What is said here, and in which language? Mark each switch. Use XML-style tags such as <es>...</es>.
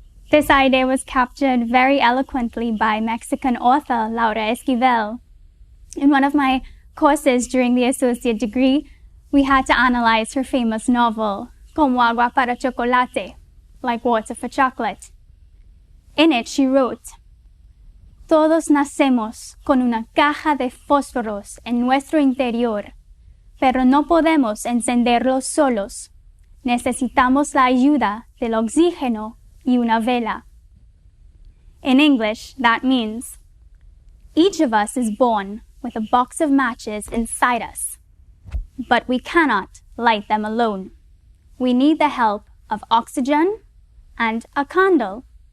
<en>This idea was captured very eloquently by Mexican author Laura Esquivel. In one of my courses during the associate degree, we had to analyze her famous novel, Como agua para chocolate, like water for chocolate.</en> <es>In it, she wrote, "Todos nacemos con una caja de fósforos en nuestro interior, pero no podemos encenderlos solos. Necesitamos la ayuda del oxígeno y una vela."</es> <en>In English, that means, each of us is born with a box of matches inside us, but we cannot light them alone. We need the help of oxygen and a candle.</en>